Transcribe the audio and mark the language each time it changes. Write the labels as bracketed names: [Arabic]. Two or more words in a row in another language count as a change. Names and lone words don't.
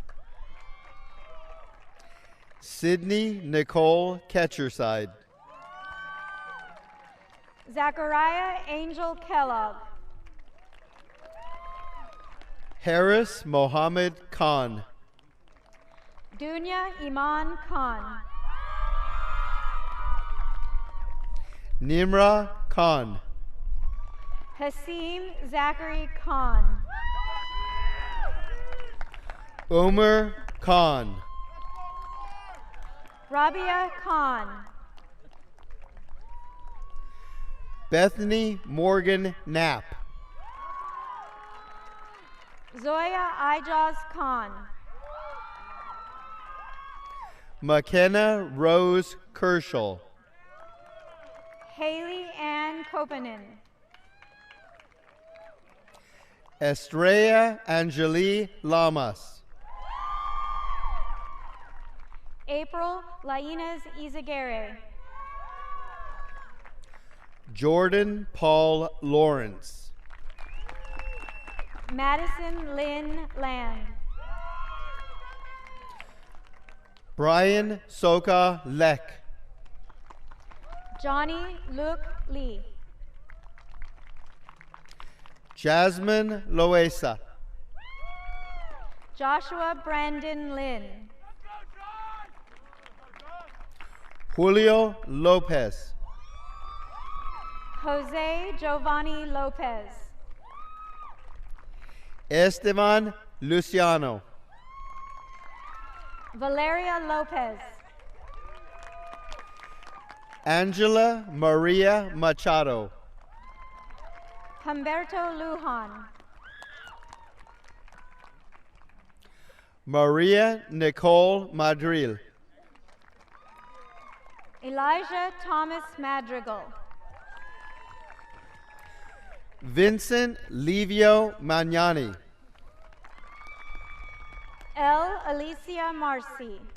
[English] Sydney Nicole Ketcherside. Zachariah Angel Kellogg. Harris Mohammed Khan. Dunya Iman Khan. Nimra Khan. Hasim Zachary Khan. Umar Khan. Rabia Khan. Bethany Morgan Knapp. Zoya Ijaz Khan. McKenna Rose Kerschel. Haley Ann Kopanen. Estrella Angeli Lamas. April Lainez Izaguirre. Jordan Paul Lawrence. Madison Lynn Land. Brian Soka Leck. Johnny Luke Lee. Jasmine Loesa. Joshua Brandon Lynn. Julio Lopez. Jose Giovanni Lopez. Esteban Luciano. Valeria Lopez. Angela Maria Machado. Humberto Lujan. Maria Nicole Madril. Elijah Thomas Madrigal. Vincent Livio Magnani. L. Alicia Marcy.